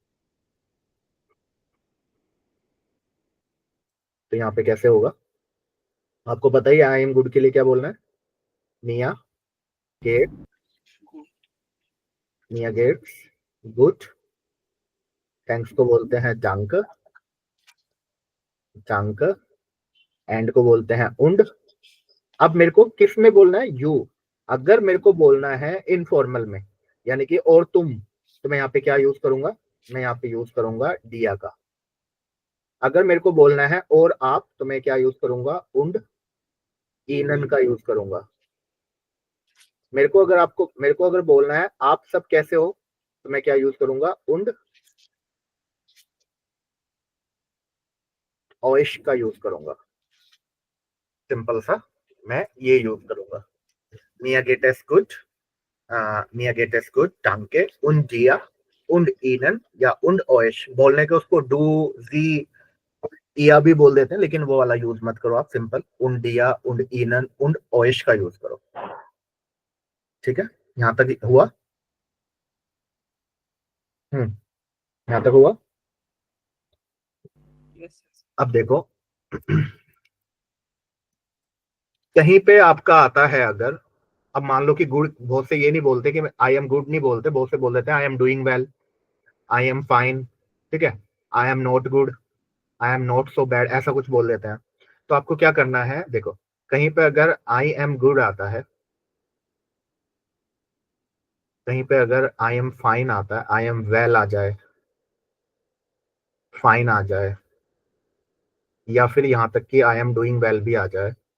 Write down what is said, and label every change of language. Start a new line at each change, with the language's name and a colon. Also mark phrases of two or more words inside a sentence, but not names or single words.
Hindi: तो यहाँ पे कैसे होगा आपको पता ही,
English: I am good
Hindi: के लिए क्या बोलना है,
German: mir geht, mir geht's gut,
Hindi: थैंक्स को बोलते हैं
German: danke, danke,
Hindi: एंड को बोलते हैं und। अब मेरे को किस में बोलना है, यू। अगर मेरे को बोलना है इनफॉर्मल में, यानी कि और तुम, तो मैं यहाँ पे क्या यूज करूंगा, मैं यहाँ पे यूज करूंगा डिया का। अगर मेरे को बोलना है और आप, तो मैं क्या यूज करूंगा,
German: und ihnen
Hindi: का यूज करूंगा। मेरे को अगर बोलना है आप सब कैसे हो, तो मैं क्या यूज करूंगा,
German: und euch
Hindi: का यूज करूंगा। सिंपल सा मैं ये यूज करूंगा,
German: mir geht es gut, mir geht es gut, danke und dir und ihnen
Hindi: या
German: und euch
Hindi: बोलने के उसको डू जी या भी बोल देते हैं, लेकिन वो वाला यूज मत करो आप, सिंपल
German: und dir und ihnen und euch
Hindi: का यूज करो। ठीक है, यहां तक हुआ? यहां तक हुआ? यस। अब देखो कहीं पे आपका आता है अगर, अब मान लो कि गुड, बहुत से ये नहीं बोलते कि
English: I am good
Hindi: नहीं बोलते, बहुत से बोल देते हैं
English: I am doing well, I am fine.
Hindi: ठीक है,
English: I am not good, I am not so bad,
Hindi: ऐसा कुछ बोल देते हैं। तो आपको क्या करना है, देखो कहीं पे अगर
English: I am good
Hindi: आता है, कहीं पे अगर
English: I am fine
Hindi: आता है,
English: I am well
Hindi: आ जाए, फाइन आ जाए, या फिर यहां तक कि
English: I am doing well
Hindi: भी आ जाए,